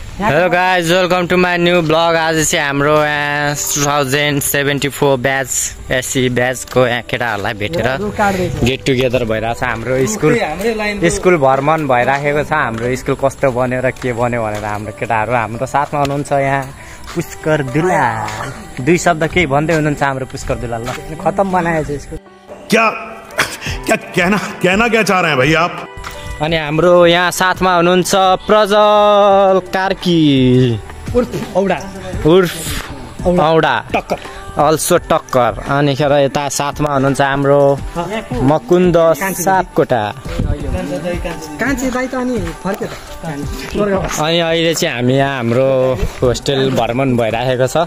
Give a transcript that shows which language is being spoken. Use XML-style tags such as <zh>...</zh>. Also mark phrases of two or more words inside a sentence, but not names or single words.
<en>hello guys, welcome to my new blog.</en> <ne>आज चाहिँ हाम्रो 2074 ब्याच एससी ब्याचको यहाँ केटाहरूलाई भेटेर</ne> <en>get together</en> <ne>भइरहेछ। हाम्रो स्कुल भ्रमण भइराखेको छ। हाम्रो स्कुल कस्तो बन्यो र के बन्यो भनेर हाम्रो केटाहरू हाम्रो साथमा हुनुहुन्छ। यहाँ पुष्कर दुलाल दुई शब्द केही भन्दै हुनुहुन्छ हाम्रो पुष्कर दुलाल। खतम बनाएछ स्कुल।</ne> <hi>क्या कहना चाह रहे हैं भाई आप?</hi> <ne>अनि हाम्रो यहाँ साथमा हुनुहुन्छ प्रजल कार्की उर्फ औडा अल्सो टक्कर। अनि खेर यता साथमा हुनुहुन्छ हाम्रो मकुन्द सापकोटा। अनि अहिले चाहिँ हामी यहाँ हाम्रो होस्टेल भ्रमण भइराखेको छ।</ne>